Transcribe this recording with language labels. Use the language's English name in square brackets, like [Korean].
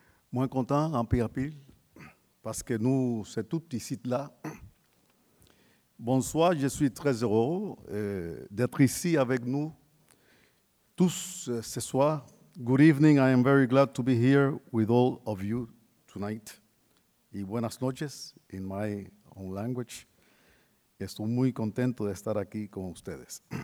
[French] Moins content, en pire, parce que nous, c'est tout ici là. Bonsoir, je suis très heureux d'être ici avec nous tous ce soir. [English] Good evening, I am very glad to be here with all of you tonight. [Spanish] Y buenas noches, [English] in my own language. [Spanish] Estoy muy contento de estar aquí con ustedes.